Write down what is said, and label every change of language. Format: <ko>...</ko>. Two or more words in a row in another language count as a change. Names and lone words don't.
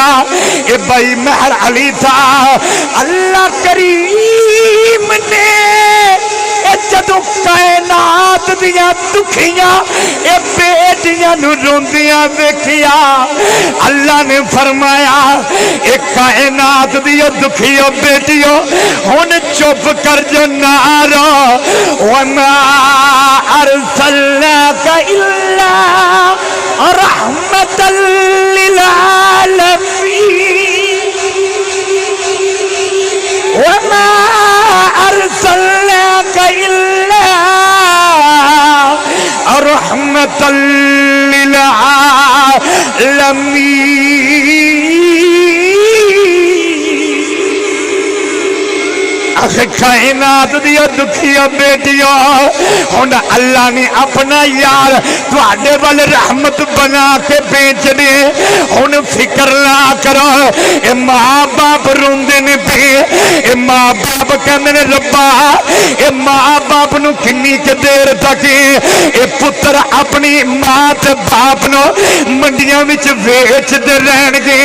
<pa>اے بھائی مہر علی تھا اللہ کریم نے جدوں کائنات دیاں دکھیاں اے بیٹیاں نوں روندیاں ویکھیا اللہ نے فرمایا اے کائنات دیو دکھیو بیٹیو ہن چپ کر جو نا رو</pa> <ar>وما أرسلناك إلا رحمة للعالمين وما أرسلناك إلا رحمة للعالمين.</ar> <pa>کائنات دیو دکھیو بیٹیو ہن اللہ نے اپنا یار تہاڈے ول رحمت بنا کے بھیج دے. ہن فکر نا کرو اے ماں باپ روندے نے پے اے ماں باپ کہندے نے ربا اے ماں باپ نوں کنی ک دیر تک اے پتر اپنی ماں تے باپ نوں منڈیاں وچ ویچدے رہنگے.</pa>